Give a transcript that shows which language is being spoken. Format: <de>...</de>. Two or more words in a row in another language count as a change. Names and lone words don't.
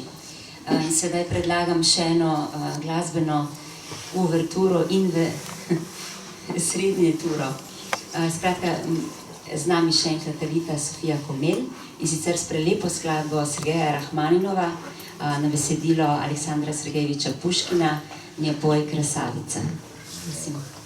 <sl>Sedaj predlagam še eno glasbeno uverturo in srednje turo. Skratka, z nami še enkrat Rita Sofija Komel in sicer s prelepo skladbo Sergeja Rahmaninova na besedilo Aleksandra Sergejeviča Puškina "Не бой, красавица". Mislim.</sl>